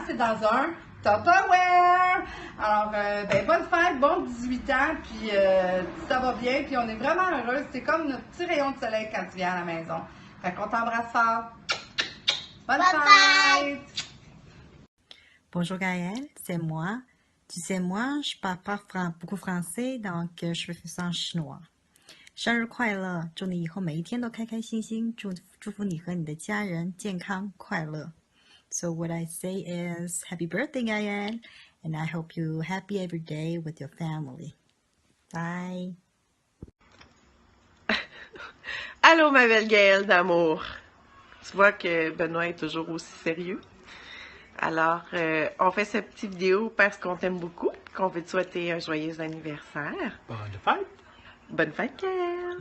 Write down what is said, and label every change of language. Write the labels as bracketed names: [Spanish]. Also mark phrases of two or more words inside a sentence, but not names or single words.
[French] C'est dans un Tupperware! Alors, bonne fête, bon 18 ans, puis ça va bien, puis on est vraiment heureux. C'est comme notre petit rayon de soleil quand tu viens à la maison. Fait qu'on t'embrasse fort. Bonne fête! Bonjour Gaël, c'est moi. Tu sais, moi, je parle pas beaucoup français, donc je vais faire ça en chinois. [Chinese] 生日快乐，祝你以后每一天都开开心心，祝福你和你的家人健康快乐。 [English] So what I say is Happy birthday, Gaël, and I hope you happy every day with your family. Bye. [French] Allô, ma belle Gaëlle d'amour. Tu vois que Benoît est toujours aussi sérieux. Alors, on fait cette petite vidéo parce qu'on t'aime beaucoup, qu'on veut te souhaiter un joyeux anniversaire. Bonne fête! Bonne fête, Gaëlle!